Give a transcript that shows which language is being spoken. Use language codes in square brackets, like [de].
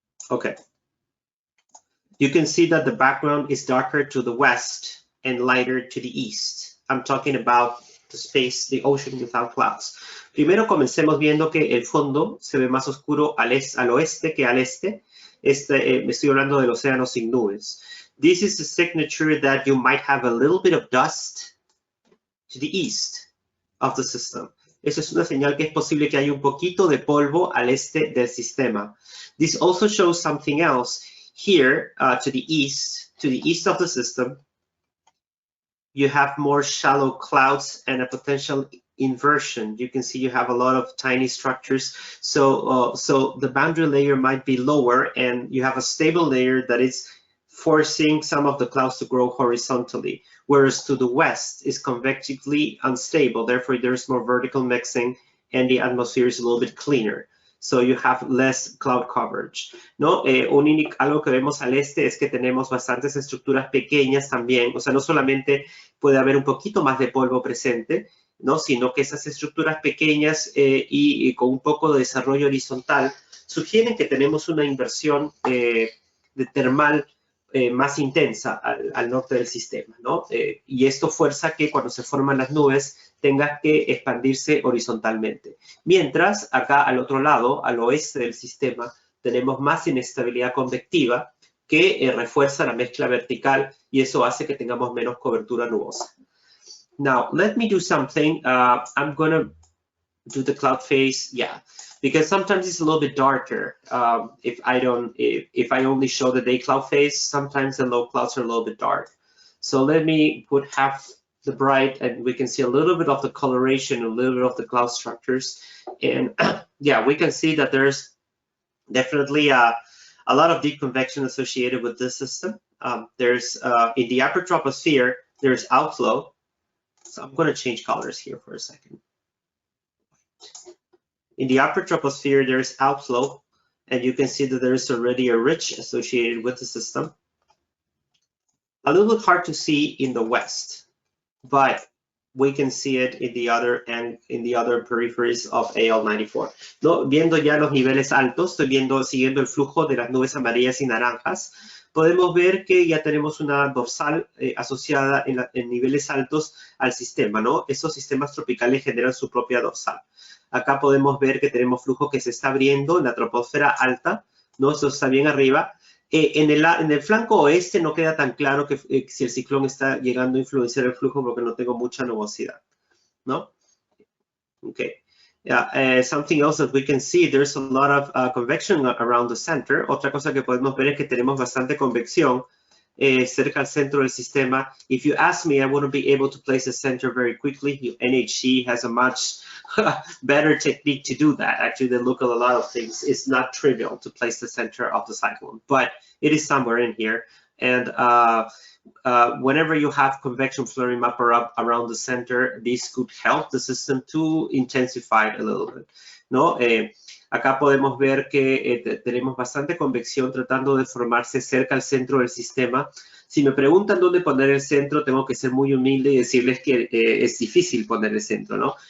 [en] Okay. You can see that the background is darker to the west and lighter to the east. I'm talking about the space, the ocean without clouds. [es] Primero comencemos viendo que el fondo se ve más oscuro al oeste que al este. Me estoy hablando del océano sin nubes. [en] This is a signature that you might have a little bit of dust to the east of the system. [es] Eso es una señal que es posible que haya un poquito de polvo al este del sistema. [en] This also shows something else. Here, to the east of the system, you have more shallow clouds and a potential inversion. You can see you have a lot of tiny structures. So the boundary layer might be lower and you have a stable layer that is forcing some of the clouds to grow horizontally. Whereas to the west is convectively unstable. Therefore, there's more vertical mixing and the atmosphere is a little bit cleaner. So you have less cloud coverage, [es] ¿no? Algo que vemos al este es que tenemos bastantes estructuras pequeñas también, o sea, no solamente puede haber un poquito más de polvo presente, ¿no? Sino que esas estructuras pequeñas y con un poco de desarrollo horizontal sugieren que tenemos una inversión de termal más intensa al norte del sistema, ¿no? Y esto fuerza que cuando se forman las nubes tenga que expandirse horizontalmente. Mientras acá al otro lado, al oeste del sistema, tenemos más inestabilidad convectiva que refuerza la mezcla vertical y eso hace que tengamos menos cobertura nubosa. [en] Now, let me do something. I'm going to do the cloud phase, yeah, because sometimes it's a little bit darker. If I only show the day cloud phase, sometimes the low clouds are a little bit dark. So let me put half the bright, and we can see a little bit of the coloration, a little bit of the cloud structures, and yeah, we can see that there's definitely a lot of deep convection associated with this system. There's in the upper troposphere, there's outflow. So I'm going to change colors here for a second. In the upper troposphere, there's outflow, and you can see that there's already a ridge associated with the system. A little bit hard to see in the west, but we can see it in the other and in the other peripheries of AL94. ¿No? [es] Viendo ya los niveles altos, siguiendo el flujo de las nubes amarillas y naranjas, podemos ver que ya tenemos una dorsal asociada en niveles altos al sistema, ¿no? Esos sistemas tropicales generan su propia dorsal. Acá podemos ver que tenemos flujo que se está abriendo en la troposfera alta, ¿no? Eso está bien arriba. En el flanco oeste no queda tan claro que si el ciclón está llegando a influenciar el flujo porque no tengo mucha nubosidad, ¿no? Okay. [en] Yeah, something else that we can see, there's a lot of convection around the center. [es] Otra cosa que podemos ver es que tenemos bastante convección cerca al centro del sistema. [en] If you ask me, I wouldn't be able to place the center very quickly. NHC has a much better technique to do that. Actually, they look at a lot of things. It's not trivial to place the center of the cyclone, but it is somewhere in here. And whenever you have convection flowing up or up around the center, this could help the system to intensify it a little bit, [es] ¿no? Acá podemos ver que tenemos bastante convección tratando de formarse cerca al centro del sistema. Si me preguntan dónde poner el centro, tengo que ser muy humilde y decirles que es difícil poner el centro, ¿no?